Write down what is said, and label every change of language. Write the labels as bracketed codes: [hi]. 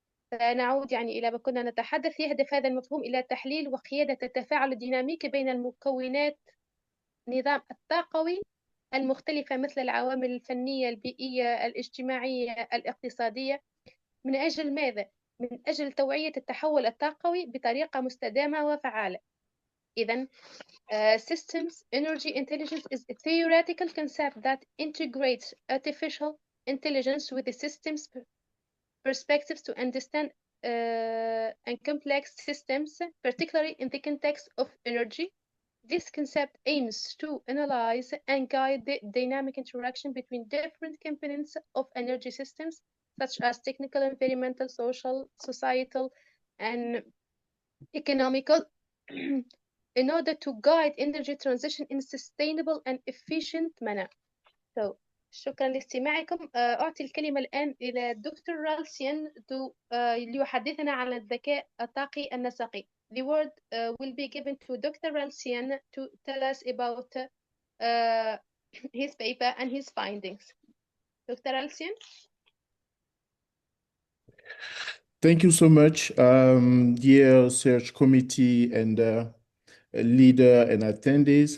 [ar] فنعود يعني إلى ما كنا نتحدث. يهدف هذا المفهوم إلى تحليل وقيادة التفاعل الديناميكي بين المكونات النظام الطاقوي المختلفة، مثل العوامل الفنية، البيئية، الاجتماعية، الاقتصادية. من أجل ماذا؟ من أجل توعية التحول الطاقوي بطريقة مستدامة وفعالة. [en] إذن systems energy intelligence is a theoretical concept that integrates artificial intelligence with the system's perspectives to understand and complex systems, particularly in the context of energy. This concept aims to analyze and guide the dynamic interaction between different components of energy systems, such as technical, environmental, social, societal, and economical, in order to guide energy transition in a sustainable and efficient manner. [ar] So, شكرا لاستماعكم. أعطي الكلمة الآن إلى دكتور رالسيان ليحدثنا عن الذكاء الطاقي النسقي. [en] The word will be given to Dr. Ralsian to tell us about his paper and his findings. Dr. Ralsian? Thank you so much, dear search committee and leader and attendees.